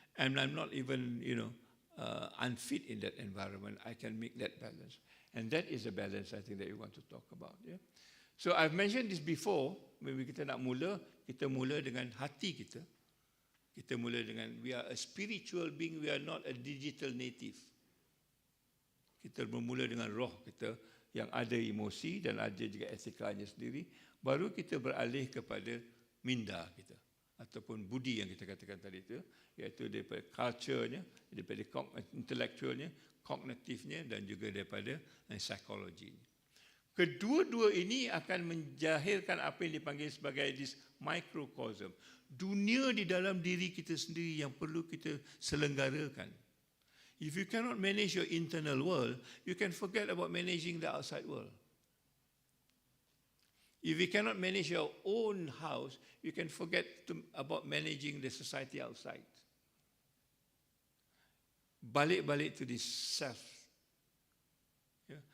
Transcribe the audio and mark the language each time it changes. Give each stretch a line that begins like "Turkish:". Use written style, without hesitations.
English: And I'm not even, unfit in that environment. I can make that balance. And that is a balance I think that we want to talk about. Yeah? So I've mentioned this before, when
Malay: kita nak mula, kita mula dengan hati kita. Kita mula dengan,
English: we are a spiritual being, we are not a digital native.
Malay: Kita bermula dengan roh kita yang ada emosi dan ada juga etikanya sendiri. Baru kita beralih kepada minda kita. Ataupun budi yang kita katakan tadi itu. Iaitu daripada culture-nya, daripada intellectual-nya, kognitifnya dan juga daripada psikologinya. Kedua-dua ini akan menjahirkan apa yang dipanggil sebagai
English: this microcosm.
Malay: Dunia di dalam diri kita sendiri yang perlu kita selenggarakan.
English: If you cannot manage your internal world, you can forget about managing the outside world. If you cannot manage your own house, you can forget about managing the society outside. Balik-balik to this self. Yeah.